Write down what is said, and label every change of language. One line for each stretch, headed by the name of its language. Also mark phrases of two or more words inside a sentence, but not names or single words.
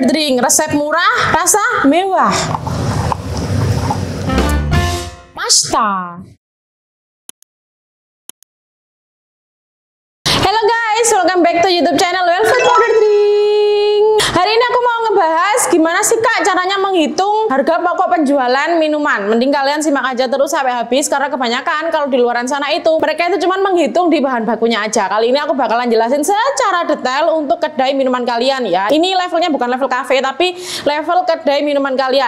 Indonesian: Drink, resep murah, rasa mewah. Masta.
English: Hello guys, welcome back to YouTube channel Welfare Powder Drink.
Indonesian: Hari ini aku mau ngebahas gimana sih Kak caranya menghitung harga pokok penjualan minuman. Mending kalian simak aja terus sampai habis, karena kebanyakan kalau di luaran sana itu mereka itu cuma menghitung di bahan bakunya aja. Kali ini aku bakalan jelasin secara detail untuk kedai minuman kalian ya. Ini levelnya bukan level cafe tapi level kedai minuman kalian.